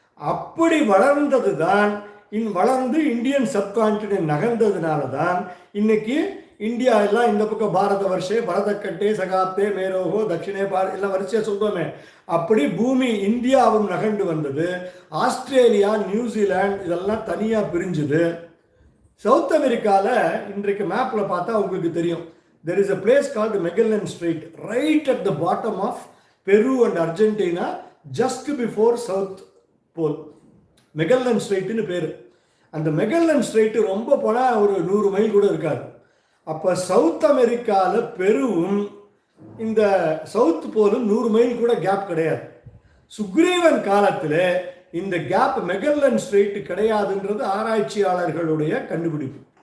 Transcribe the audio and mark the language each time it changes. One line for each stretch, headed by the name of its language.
Tamil: அப்படி வளர்ந்தது தான் வளர்ந்து இந்தியன் சப்கான்டினென்ட் நகர்ந்ததுனால தான் இன்னைக்கு இந்தியா எல்லாம் இந்த பக்கம்
Sanskrit: பாரத வருஷே, பரதக்கட்டே, சகாப்தே, மேரோகோ, தட்சிணே
Tamil: எல்லாம் வரிசையாக சொல்கிறோமே. அப்படி பூமி இந்தியாவும் நகர்ந்து வந்தது. ஆஸ்திரேலியா, நியூசிலாந்து இதெல்லாம் தனியாக பிரிஞ்சுது. சவுத் அமெரிக்காவில் இன்றைக்கு மேப்பில் பார்த்தா உங்களுக்கு தெரியும்.
English: There is a place called Magellan Strait right at the bottom of Peru and Argentina, just before South Pole.
Tamil: Magellan ஸ்ட்ரெயிட்னு பேர். அந்த மெகல்லன் ஸ்ட்ரெயிட் ரொம்ப போனால் ஒரு 100 மைல் கூட இருக்காது. அப்போ சவுத் அமெரிக்காவில் பெருவும் இந்த சவுத் போலும் 100 மைல் கூட கேப் கிடையாது. சுக்ரீவன் காலத்தில் இந்த கேப் மெகல்லன் ஸ்ட்ரெயிட் கிடையாதுன்றது ஆராய்ச்சியாளர்களுடைய கண்டுபிடிப்பு.